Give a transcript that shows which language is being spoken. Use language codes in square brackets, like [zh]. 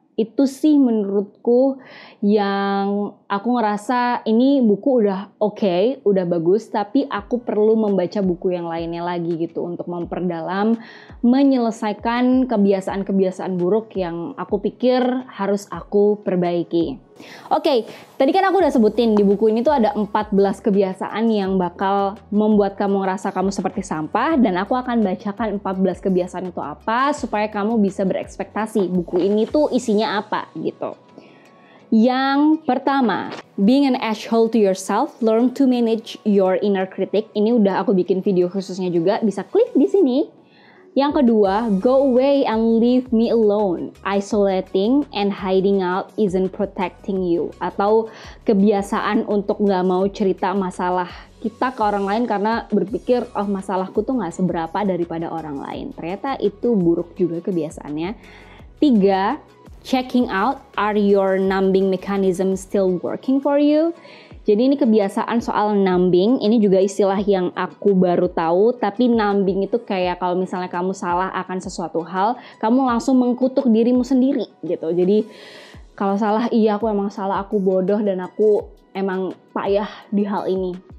[id] Itu sih menurutku yang aku ngerasa ini buku udah oke, udah bagus, tapi aku perlu membaca buku yang lainnya lagi gitu untuk memperdalam, menyelesaikan kebiasaan-kebiasaan buruk yang aku pikir harus aku perbaiki. Oke, tadi kan aku udah sebutin di buku ini tuh ada 14 kebiasaan yang bakal membuat kamu ngerasa kamu seperti sampah, dan aku akan bacakan 14 kebiasaan itu apa supaya kamu bisa berekspektasi buku ini tuh isinya apa gitu. [en] Yang pertama, being an asshole to yourself, learn to manage your inner critic. [id] Ini udah aku bikin video khususnya juga, bisa klik di sini. Yang kedua, [en] go away and leave me alone. Isolating and hiding out isn't protecting you. [id] Atau kebiasaan untuk nggak mau cerita masalah kita ke orang lain karena berpikir, oh masalahku tuh nggak seberapa daripada orang lain. Ternyata itu buruk juga kebiasaannya. [en] 3, checking out, are your numbing mechanism still working for you? [id] Jadi ini kebiasaan soal numbing, ini juga istilah yang aku baru tahu, tapi numbing itu kayak kalau misalnya kamu salah akan sesuatu hal, kamu langsung mengkutuk dirimu sendiri gitu. Jadi kalau salah, iya aku emang salah, aku bodoh dan aku emang payah di hal ini.